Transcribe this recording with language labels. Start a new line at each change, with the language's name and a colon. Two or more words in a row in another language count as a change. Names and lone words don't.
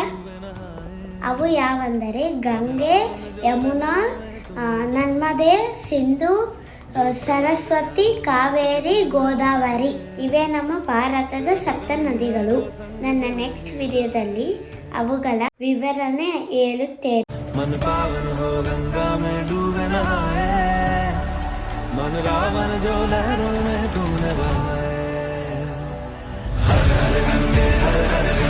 Kannada: ಅವು ಯಾವಂದರೆ ಗಂಗೆ, ಯಮುನಾ, ನರ್ಮದೆ, ಸಿಂಧು, ಸರಸ್ವತಿ, ಕಾವೇರಿ, ಗೋದಾವರಿ. ಇವೇ ನಮ್ಮ ಭಾರತದ ಸಪ್ತ ನದಿಗಳು. ನನ್ನ ನೆಕ್ಸ್ಟ್ ವಿಡಿಯೋದಲ್ಲಿ ಅವುಗಳ ವಿವರಣೆ ಹೇಳುತ್ತೇನೆ.
Hindi: मन पावन हो गंगा में डूबे नहाए, मन रावण जो लहरों में तुमने बहाए. हर हर गंगे हर हर